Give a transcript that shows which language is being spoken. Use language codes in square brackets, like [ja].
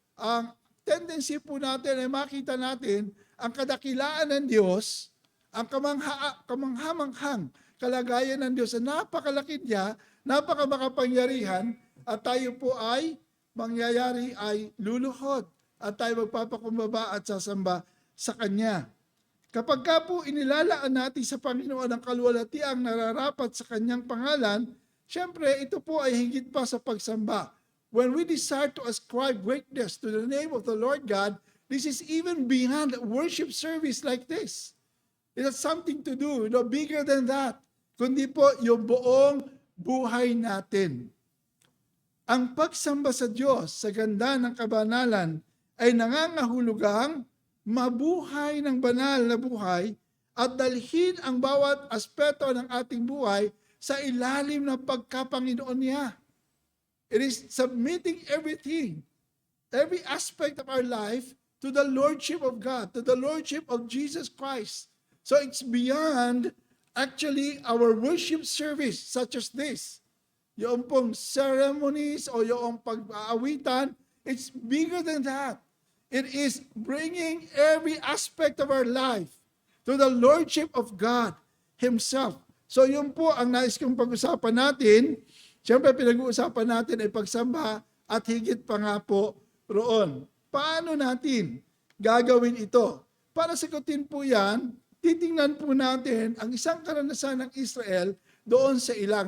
[tl] Ang tendency po natin ay makita natin ang kadakilaan ng Diyos, ang kamanghamanghang kalagayan ng Diyos na napakalaki niya, napakamakapangyarihan, at tayo po ay mangyayari ay luluhod at tayo magpapakumbaba at sasamba sa Kanya. Kapag ka po inilalaan natin sa Panginoon ang kaluwalhatiang nararapat sa Kanyang pangalan, syempre ito po ay higit pa sa pagsamba. [en] When we desire to ascribe greatness to the name of the Lord God, this is even beyond a worship service like this. It has something to do, bigger than that, [tl] kundi po yung buong buhay natin. Ang pagsamba sa Diyos sa ganda ng kabanalan ay nangangahulugang mabuhay ng banal na buhay at dalhin ang bawat aspeto ng ating buhay sa ilalim ng pagkapanginoon niya. [en] It is submitting everything, every aspect of our life to the Lordship of God, to the Lordship of Jesus Christ. So it's beyond actually our worship service such as this. [tl] Yung pong ceremonies o yung pag-aawitan, [en] it's bigger than that. It is bringing every aspect of our life to the Lordship of God Himself. [tl] So yun po ang nais kong pag-usapan natin. Siyempre pinag-uusapan natin ay pagsamba at higit pa nga po roon. Paano natin gagawin ito? Para sagutin po yan, titingnan po natin ang isang karanasan ng Israel doon sa ilang.